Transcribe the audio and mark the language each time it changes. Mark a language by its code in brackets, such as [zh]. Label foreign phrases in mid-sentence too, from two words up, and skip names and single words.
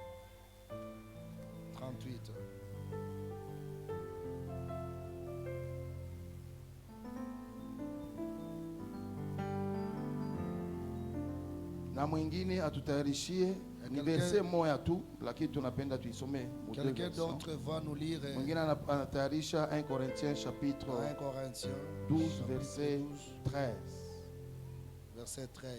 [sw] 38. Na mwingine atutayarishie ni verset moja tu, lakini tunapenda tuisome. [fr] Quelqu'un d'autre va nous lire. [sw] Mwingine anatayarisha 1 Corinthiens [fr] chapitre 12 verset 13. Verset 13.